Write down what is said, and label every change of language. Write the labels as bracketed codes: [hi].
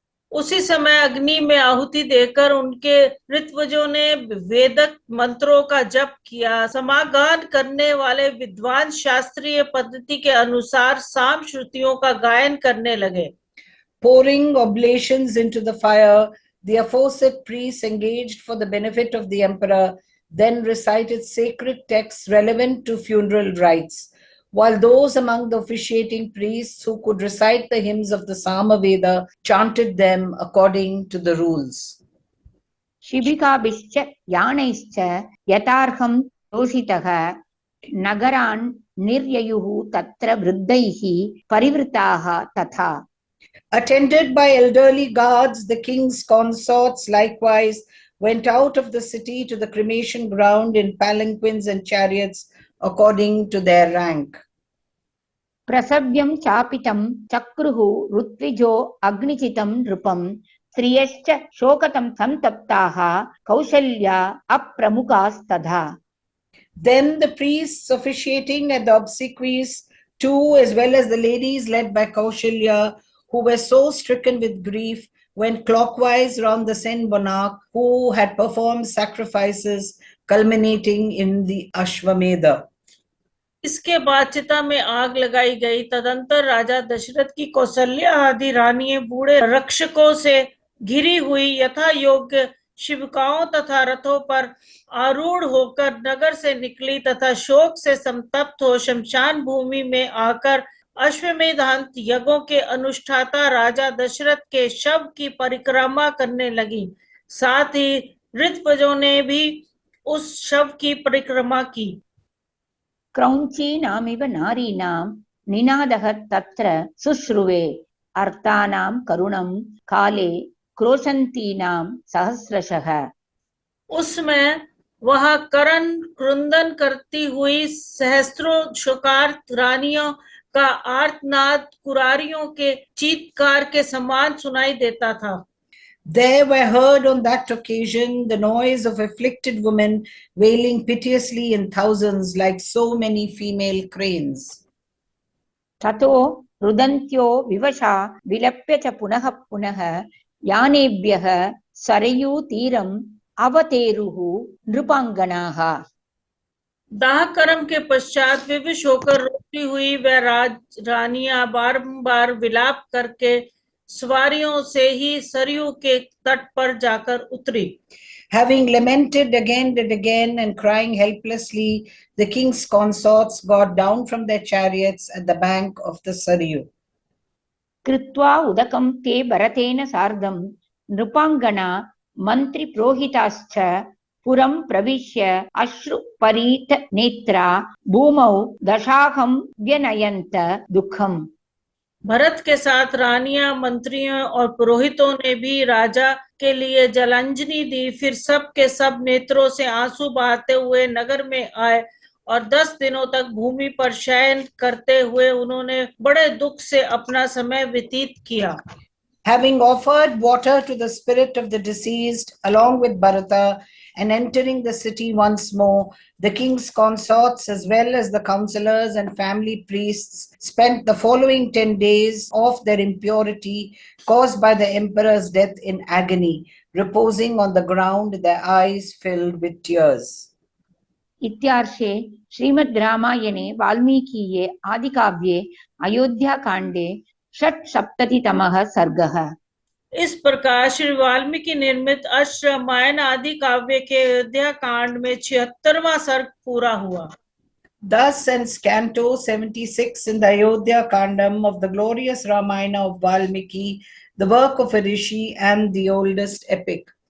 [hi] उसी समय अग्नि में आहुति देकर उनके ऋत्विजों ने वेदक मंत्रों का जप किया. समागान करने वाले विद्वान शास्त्रीय पद्धति के अनुसार साम श्रुतियों का गायन करने लगे. [en] Pouring oblations into the fire, the aforesaid priests engaged for the benefit of the emperor then recited sacred texts relevant to funeral rites, while those among the officiating priests who could recite the hymns of the Samaveda chanted them according to the rules. [sa] शिबिकाभिश्च यानैश्च यथार्हं योषितः नगरान् निर्ययुः तत्र वृद्धैः परिवृताः तथा. [en] Attended by elderly guards, the king's consorts likewise went out of the city to the cremation ground in palanquins and chariots according to their rank. [sa] प्रसव्यं चापितं चक्रुः ऋत्विजो अग्निचितं नृपं स्त्रियश्च शोकतं संतप्ताः Kaushalya अप्रमुखास्तथा. [en] Then the priests officiating at the obsequies too, as well as the ladies led by Kaushalya, who were so stricken with grief, went clockwise round the Sen monarch who had performed sacrifices culminating in the Ashwamedha. [hi] इसके बाद चिता में आग लगाई गई. तदंतर राजा दशरथ की कौशल्या आदि रानियां बूढ़े रक्षकों से घिरी हुई यथा योग्य शिविकाओं तथा रथों पर आरूढ़ होकर नगर से निकली तथा शोक से संतप्त हो शमशान भूमि में आकर अश्वमेधांत यज्ञों के अनुष्ठाता राजा दशरथ के शव की परिक्रमा करने लगी. साथ ही ऋत्विजों ने भी उस शव की परिक्रमा की. [sa] क्रौञ्चीनामिव नारीणां निनादः तत्र शुश्रुवे अर्थानां करुणं काले क्रोशन्तीनां सहस्रशः. [hi] उसमें वह करण क्रुंदन करती हुई सहस्त्रों शोकार्त रानियों का आर्तनाद कुरारियों के चीत्कार के समान सुनाई देता था. [en] There were heard on that occasion the noise of afflicted women wailing piteously in thousands like so many female cranes. [sa] ततो रुदन्त्यो विवशा विलप्य च पुनः पुनः यानेभ्यः सरयूतीरम् अवतेरुः नृपांगनाः. [hi] दाह कर्म के पश्चात विवश होकर रोती हुई वह रानियां बारंबार विलाप करके सवारियों से ही सरयू के तट पर जाकर उतरी. [en] Having lamented again and again and crying helplessly, the king's consorts got down from their chariots at the bank of the Saryu. [sa] कृत्वा उदकं ते भरतेन सार्धं नृपांगना मंत्री प्रोहिताश्च पुरं प्रविश्य अश्रुपरीत नेत्रा भूमौ दशाहं व्यनयन्त दुःखम्. [hi] भरत के साथ रानियां मंत्रियों और पुरोहितों ने भी राजा के लिए जलांजलि दी. फिर सब के सब नेत्रों से आंसू बहाते हुए नगर में आए और 10 दिनों तक भूमि पर शयन करते हुए उन्होंने बड़े दुख से अपना समय व्यतीत किया. [en] Having offered water to the spirit of the deceased along with Bharata and entering the city once more, the king's consorts as well as the counselors and family priests spent the following 10 days of their impurity caused by the emperor's death in agony, reposing on the ground, their eyes filled with tears. [sa] इत्यार्षे श्रीमद् रामायणे वाल्मीकीये आदिकाव्ये अयोध्याकाण्डे षट्सप्ततितमः सर्गः। [hi] इस प्रकार श्री वाल्मीकि निर्मित अश्व रामायण आदि काव्य के अयोध्या कांड में 76वां सर्ग पूरा हुआ। [en] Thus ends Canto 76 in the Ayodhya Kandam of the glorious Ramayana of Valmiki, the work of a rishi and the oldest epic.